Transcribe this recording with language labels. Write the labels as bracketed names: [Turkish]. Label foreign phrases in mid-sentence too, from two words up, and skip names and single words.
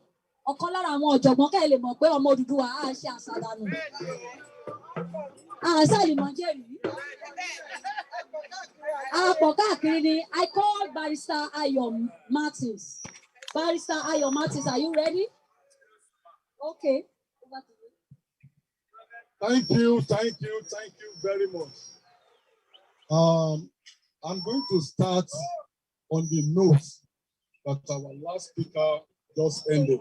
[Yoruba] Ọ̀kan lára àwọn ọ̀jọ̀gbọ́n kẹ́ lè mọ̀ pé ọmọ Odùduwà á ṣe àṣàdànù. Àṣà ìmọ̀ jẹ́rìí. [English] I call Barrister Ayo Martins. Barrister Ayo Martins, are you ready? Okay. Thank you very much. I'm going to start on the notes that our last speaker just ended.